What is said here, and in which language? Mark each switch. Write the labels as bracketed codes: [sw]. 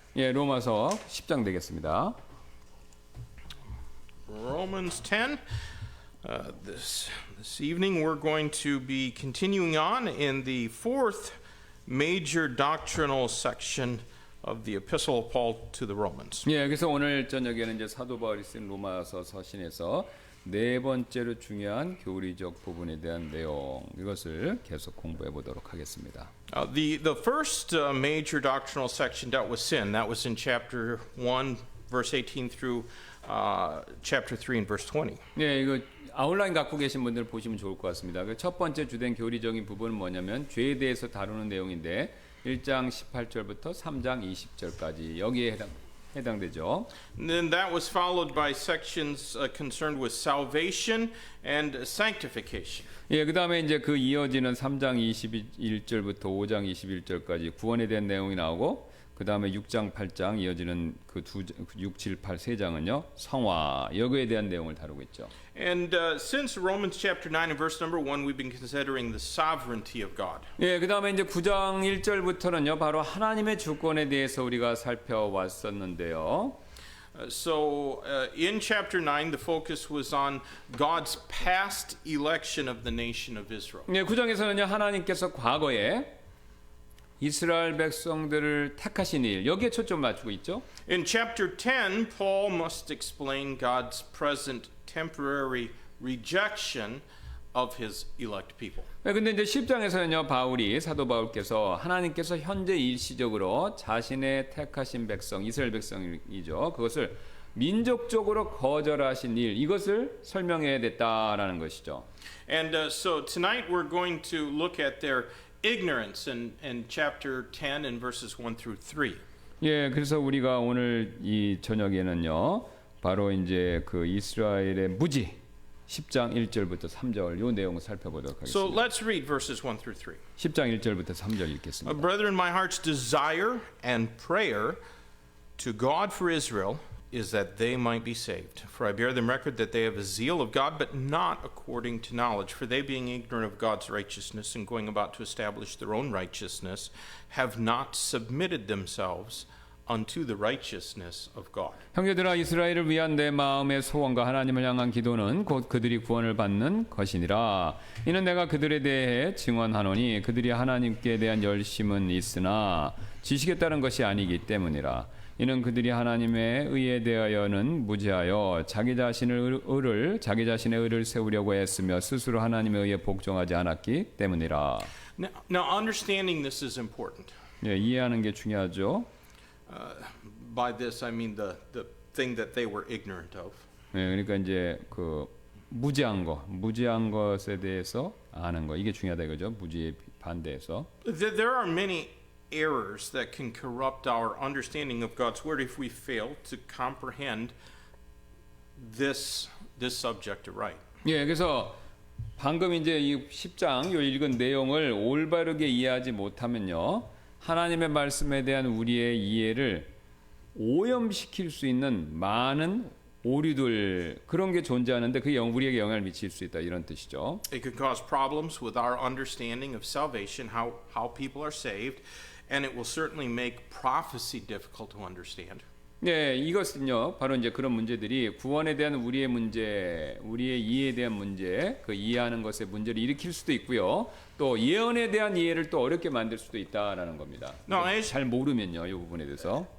[ko] 예, 로마서 10장 되겠습니다. [en] Romans 10. This evening we're going to be continuing on in the fourth major doctrinal section of the Epistle of Paul to the Romans. [ko] 예, 그래서 오늘 저녁에는 이제 사도 바울이 쓴 로마서 서신에서 네 번째로 중요한 교리적 부분에 대한 내용 이것을 계속 공부해 보도록 하겠습니다. [en] The first major doctrinal section dealt with sin. That was in chapter 1, verse 18 through chapter 3 and verse 20. [ko] 네, 이거 아웃라인 갖고 계신 분들 보시면 좋을 것 같습니다. 그 첫 번째 주된 교리적인 부분은 뭐냐면 죄에 대해서 다루는 내용인데 1장 18절부터 3장 20절까지 여기에 해당되죠. [en] And then that was followed by sections concerned with salvation and sanctification. [ko] 예, 그다음에 이제 그 이어지는 3장 21절부터 5장 21절까지 구원에 대한 내용이 나오고 그다음에 6장 8장 이어지는 그 6, 7, 8 세 장은요. 성화, 여거에 대한 내용을 다루고 있죠. [en] And since Romans chapter 9 and verse number 1 we've been considering the sovereignty of God. [ko] 예, 그다음에 이제 9장 1절부터는요. 바로 하나님의 주권에 대해서 우리가 살펴왔었는데요. [en] So in chapter 9 the focus was on God's past election of the nation of Israel. [ko] 예, 9장에서는요. 하나님께서 과거에 이스라엘 백성들을 택하신 일 여기에 초점 맞추고 있죠. [en] In chapter 10 Paul must explain God's present temporary rejection of his elect people. [ko] 네, 근데 이제 10장에서는요. 바울이 사도 바울께서 하나님께서 현재 일시적으로 자신의 택하신 백성 이스라엘 백성이죠. 그것을 민족적으로 거절하신 일 이것을 설명해야 됐다라는 것이죠. [en] And so tonight we're going to look at their ignorance in chapter 10 and verses 1 through 3. [ko] 예, 그래서 우리가 오늘 이 저녁에는요. 바로 이제 그 이스라엘의 무지 10장 1절부터 3절 요 내용을 살펴보도록 [en] So [ko] 하겠습니다. [en] let's read verses 1 through 3. [ko] 10장 1절부터 3절 읽겠습니다. [en] Brethren, my heart's desire and prayer to God for Israel is that they might be saved. For I bear them record that they have a zeal of God, but not according to knowledge. For they, being ignorant of God's righteousness and going about to establish their own righteousness, have not submitted themselves unto the righteousness of God. [ko] 형제들아 이스라엘을 위한 내 마음의 소원과 하나님을 향한 기도는 곧 그들이 구원을 받는 것이니라. 이는 내가 그들에 대해 증언하노니 그들이 하나님께 대한 열심은 있으나 지식에 따른 것이 아니기 때문이라. 이는 그들이 하나님의 의에 대하여는 무지하여 자기 자신의 의를 세우려고 했으며 스스로 하나님의 의에 복종하지 않았기 때문이라. [en] Now understanding this is important. [ko] 예, 이해하는 게 중요하죠. [en] By this I mean the thing that they were ignorant of. [ko] 예, 그러니까 이제 그 무지한 것에 대해서 아는 거 이게 중요하다 이거죠. 무지에 반대해서. [en] There are many errors that can corrupt our understanding of God's word if we fail to comprehend this subject right. [ko] 예, 그래서 방금 이제 이 10장 요 읽은 내용을 올바르게 이해하지 못하면요. 하나님의 말씀에 대한 우리의 이해를 오염시킬 수 있는 많은 오류들 그런 게 존재하는데 그게 우리에게 영향을 미칠 수 있다 이런 뜻이죠. [en] It could cause problems with our understanding of salvation, how people are saved, and it will certainly make prophecy difficult to understand. [ko] 네, 이것은요. 바로 이제 그런 문제들이 구원에 대한 우리의 문제, 우리의 이해에 대한 문제, 그 이해하는 것의 문제를 일으킬 수도 있고요. 또 예언에 대한 이해를 또 어렵게 만들 수도 있다라는 겁니다. [en] No, [ko] 잘 모르면요, 이 부분에 대해서.